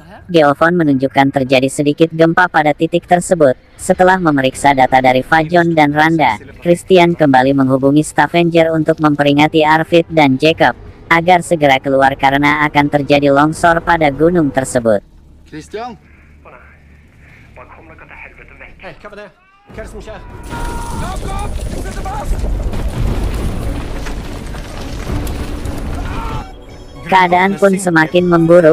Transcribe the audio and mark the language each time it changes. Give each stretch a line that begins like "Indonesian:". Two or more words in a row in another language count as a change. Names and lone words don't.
Indonesian: Geofon menunjukkan terjadi sedikit gempa pada titik tersebut. Setelah memeriksa data dari Fajon dan Randa, Christian kembali menghubungi Stavanger untuk memperingati Arvid dan Jacob agar segera keluar karena akan terjadi longsor pada gunung tersebut.
Norwegian: Christian? Hei, hva var det? Hva er det som skjer?
Indonesian: Keadaan pun semakin memburuk.